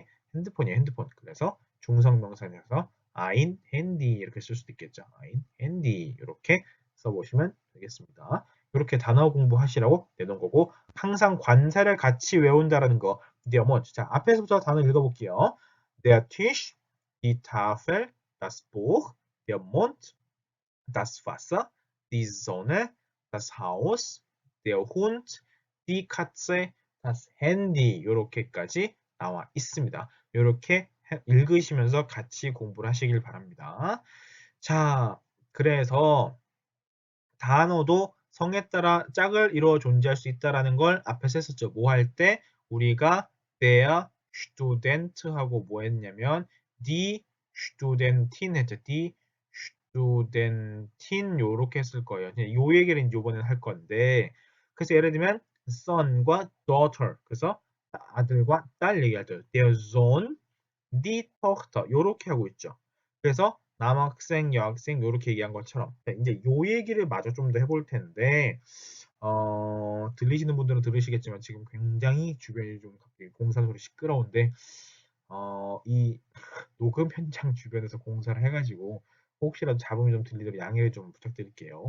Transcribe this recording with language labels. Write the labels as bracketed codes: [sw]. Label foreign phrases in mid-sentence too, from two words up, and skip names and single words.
[ko] 핸디 이게 핸드폰이에요. 핸드폰. 그래서 중성명사에서 [de] ein Handy [ko] 이렇게 쓸 수도 있겠죠. [de] ein Handy [ko] 이렇게 써보시면 되겠습니다. 이렇게 단어 공부하시라고 내놓은 거고 항상 관사를 같이 외운다라는 거. [de] der Mond. [ko] 자, 앞에서부터 단어 읽어볼게요. [de] Der Tisch, die Tafel, das Buch, der Mond, das Wasser, die Sonne, das Haus, der Hund, die Katze, das Handy [ko] 이렇게까지 나와 있습니다. 이렇게 읽으시면서 같이 공부를 하시길 바랍니다. 자, 그래서 단어도 성에 따라 짝을 이루어 존재할 수 있다라는 걸 앞에서 했었죠. 뭐 할 때 우리가 [de] der Student [ko] 하고 뭐 했냐면 [de] die Studentin [ko] 했죠. [de] die Studentin [ko] 요렇게 했을 거예요. 요 얘기를 이번에는 할 건데 그래서 예를 들면 son과 daughter 그래서 아들과 딸 얘기할 때 [de] der Sohn, die Tochter [ko] 요렇게 하고 있죠. 그래서 남학생, 여학생 요렇게 얘기한 것처럼 이제 요 얘기를 마저 좀 더 해볼 텐데 들리시는 분들은 들으시겠지만 지금 굉장히 주변이 좀 갑자기 공사 소리 시끄러운데 이 녹음 현장 주변에서 공사를 해가지고 혹시라도 잡음이 좀 들리도록 양해를 좀 부탁드릴게요.